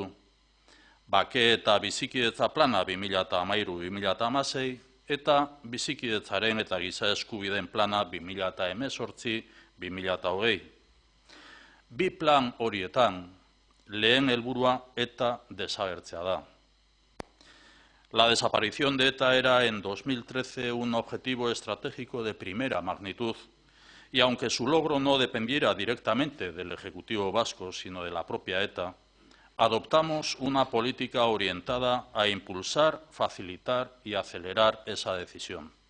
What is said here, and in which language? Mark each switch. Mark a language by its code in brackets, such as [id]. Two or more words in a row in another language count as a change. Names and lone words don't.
[eu] Bake eta bizikidetza plana 2013-2016 eta bizikidetzaren eta giza eskubideen plana 2018-2020. Bi plan horietan, lehen helburua ETA desagertzea da. [es] La desaparición de ETA era en 2013 un objetivo estratégico de primera magnitud y aunque su logro no dependiera directamente del Ejecutivo vasco, sino de la propia ETA, adoptamos una política orientada a impulsar, facilitar y acelerar esa decisión.